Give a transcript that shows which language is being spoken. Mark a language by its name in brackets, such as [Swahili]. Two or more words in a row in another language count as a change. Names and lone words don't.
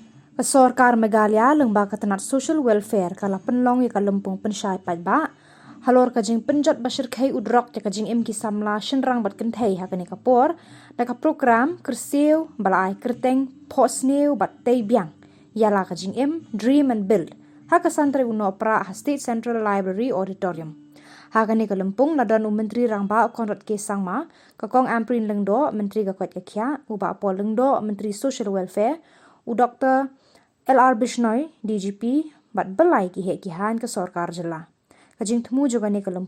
[Khasi] Sorkar Meghalaya lyngba ka Tnat Social Welfare kala pynlong ka Lympung Pynshai paidbah halor ka jingpynjot bashyrkhei drok ka Jingim ki samla shynrang bat kynthei ha kani kapor da ka prokram Kyrsiew balai kyrteng Phohsniew Tei Biang Jylla ka Jingim [English] dream and build [Khasi] ha ka santri Nohprah ha State Central Library Auditorium ha kani ka Lympung nadan Myntri Rangbah Conrad K Sangma ka Kong Ampareen Lyngdoh Myntri ka Koit ka Khiah Bah Paul Lyngdoh Myntri Social Welfare Dr L R Bishnoi DGP bat belai Khiah ke sorkar Jylla kajing temu juga ni ke